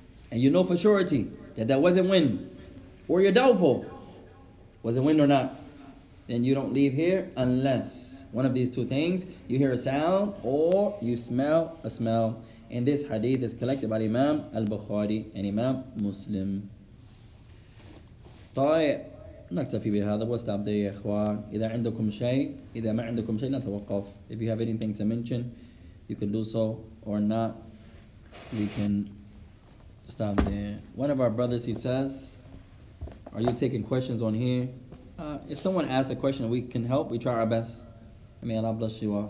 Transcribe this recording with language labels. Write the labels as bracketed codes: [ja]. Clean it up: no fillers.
[en] And you know for surety that wasn't wind. Or you're doubtful, was it wind or not? Then you don't leave here unless one of these two things, you hear a sound or you smell a smell. And this hadith is collected by Imam Al-Bukhari and Imam Muslim. [ar] طيب نكتفي بهذا واستعب ده يا إخوان. إذا عندكم شيء إذا ما عندكم شيء نتوقف. [en] If you have anything to mention, you can do so, or not, we can stop there. One of our brothers, he says, are you taking questions on here? If someone asks a question and we can help, we try our best. May Allah bless you all.